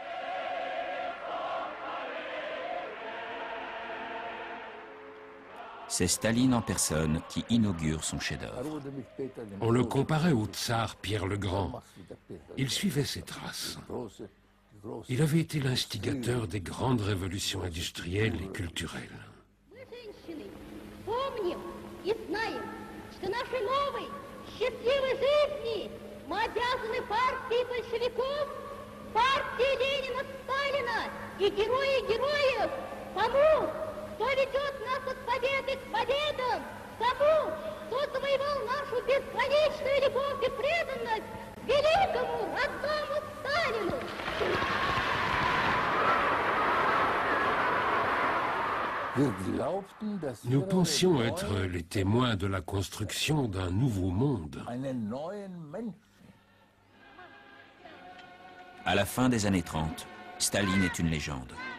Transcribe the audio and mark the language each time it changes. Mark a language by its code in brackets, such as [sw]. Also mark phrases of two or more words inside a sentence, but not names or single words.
[fr] C'est Staline en personne qui inaugure son chef-d'œuvre. On le comparait au tsar Pierre le Grand. Il suivait ses traces. Il avait été l'instigateur des grandes révolutions industrielles et culturelles. [ru] Кто ведет нас от победы к победам, тому, кто завоевал нашу бесконечную любовь и преданность великому родному Сталину. [fr] Nous pensions être les témoins de la construction d'un nouveau monde. À la fin des années 30, Staline est une légende.